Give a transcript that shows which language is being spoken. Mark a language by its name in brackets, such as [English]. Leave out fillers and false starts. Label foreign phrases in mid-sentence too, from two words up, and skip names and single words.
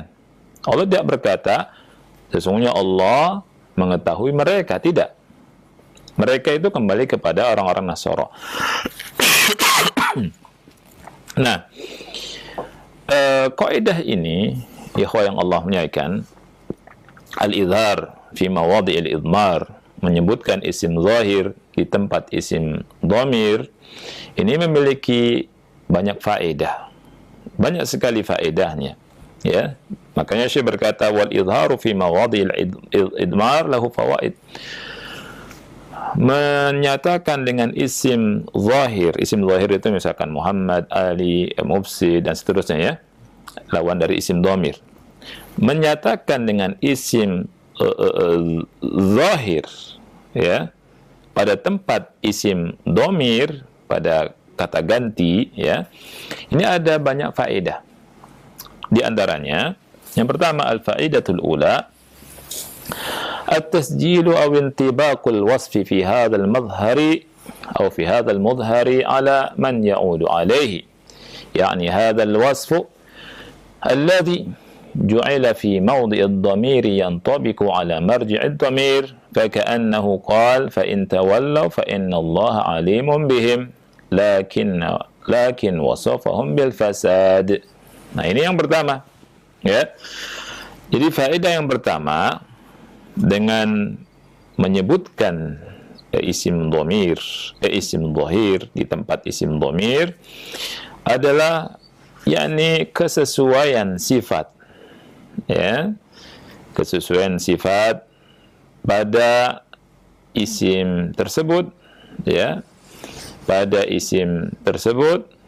[Indonesian] Allah tidak berkata sesungguhnya Allah mengetahui mereka, tidak. Mereka itu kembali kepada orang-orang Nasara. Nah, kaidah ini, ikhwah yang Allah muliakan, [Arabic] الإظهار في مواضع الإضمار, [Indonesian] menyebutkan isim zahir di tempat isim dhamir, ini memiliki banyak faedah. Banyak sekali faedahnya. Ya, makanya Syekh berkata [Arabic] والإظهار في مواضع الإضمار له فوائد. [Indonesian] Menyatakan dengan isim zahir itu misalkan Muhammad, Ali, Mufsid dan seterusnya ya, lawan dari isim dhamir. Menyatakan dengan isim zahir ya pada tempat isim dhamir, pada kata ganti ya, ini ada banyak faedah. Di antaranya yang pertama, [Arabic] الفائدة الأولى التسجيل أو انطباق الوصف في هذا المظهر أو في هذا المظهر على من يعود عليه، يعني هذا الوصف الذي جعل في موضع الضمير ينطبق على مرجع الضمير، فكأنه قال فإن تولوا فإن الله عليم بهم لكن وصفهم بالفساد. [Indonesian] Nah, ini yang pertama ya. Jadi faedah yang pertama, dengan menyebutkan isim dhamir, isim zahir di tempat isim dhamir adalah yakni kesesuaian sifat ya, kesesuaian sifat pada isim tersebut ya, pada isim tersebut,